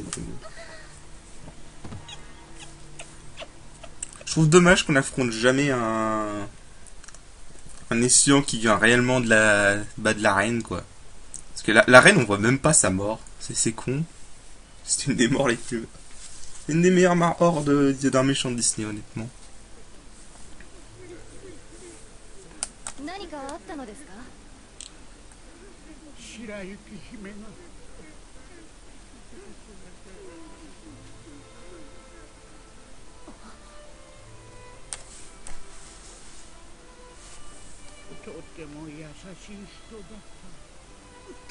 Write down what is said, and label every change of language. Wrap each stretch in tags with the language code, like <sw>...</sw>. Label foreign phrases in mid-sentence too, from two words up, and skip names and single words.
<fr>Donc, je trouve dommage qu'on n'affronte jamais un escient qui vient réellement de la reine, quoi. Parce que la reine, on voit même pas sa mort. C'est con. C'est une des morts les plus, une des meilleures morts d'un méchant de Disney, honnêtement.</fr> <ja>何かあったのですか？白雪姫がとても優しい人だった。</ja>